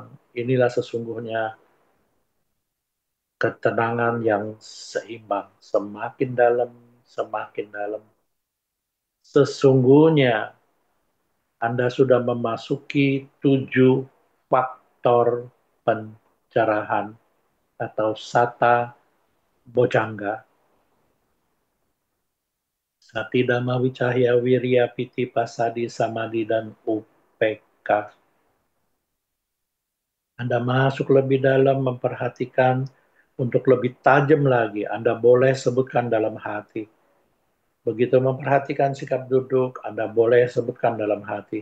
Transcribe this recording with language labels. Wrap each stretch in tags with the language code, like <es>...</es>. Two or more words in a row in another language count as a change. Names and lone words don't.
<id>Inilah sesungguhnya ketenangan yang seimbang. Semakin dalam, semakin dalam. Sesungguhnya Anda sudah memasuki 7 faktor pencerahan atau</id> <pi>sata bojangga. Sati Dhamma Wicahya Wirya Piti Pasadi Samadhi dan UPK.</pi> <id>Anda masuk lebih dalam memperhatikan untuk lebih tajam lagi. Anda boleh sebutkan dalam hati. Begitu memperhatikan sikap duduk, Anda boleh sebutkan dalam hati.</id>